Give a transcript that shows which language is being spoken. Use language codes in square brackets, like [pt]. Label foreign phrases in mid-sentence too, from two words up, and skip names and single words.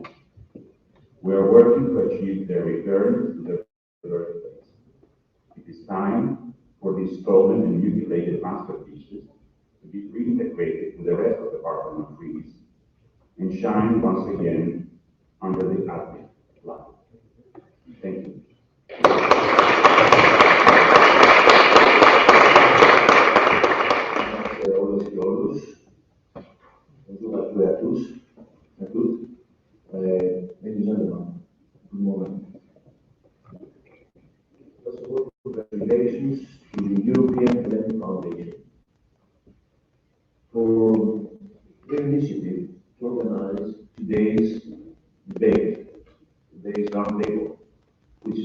[en] We are working to achieve their return to their birthplace. It is time for these stolen and mutilated masterpieces to be reintegrated to the rest of the Parthenon frieze and shine once again under the Attic light. Thank you. [el] Όλες και όλους, [fr] bonjour à tous, à toutes, [en] ladies and gentlemen, good morning. First of all, congratulations to the European Hellenic Foundation for their initiative to organize today's debate, today's roundtable, which